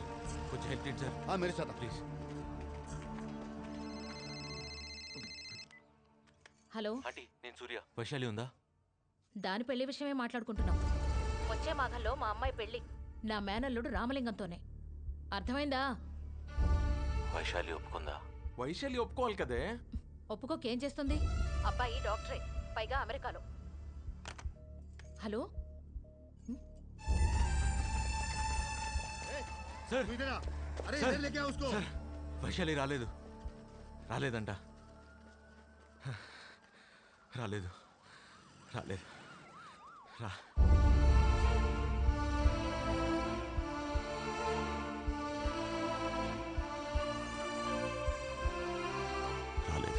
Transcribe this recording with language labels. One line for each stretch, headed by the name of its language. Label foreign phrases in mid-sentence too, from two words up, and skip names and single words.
Telugu: కొంచెం హెల్ప్ చేయండి సార్.
Hindi: मेरे साथ
Telugu: ప్లీజ్. హలో, ఆంటీ నేను సూర్య. వైశాలి ఉందా? దాని పెళ్లి విషయమే మాట్లాడుకుంటున్నాం. వచ్చే మాఘంలో మా అమ్మాయి పెళ్లి నా మేనల్లుడు రామలింగంతోనే. అర్థమైందా? వైశాలి ఒప్పుకుందా? వైశాలి ఒప్పుకోవాలి కదే. ఒప్పుకోకేం చేస్తుంది? అబ్బాయి డాక్టరే, పైగా అమెరికాలో. హలో సార్
Hindi: इधर आ। अरे सर, इधर लेके आओ उसको।
Telugu: सर వైశాలి రాలేదు. రాలేదంట. రాలేదు. రాలేదు. రా. రాలేదు.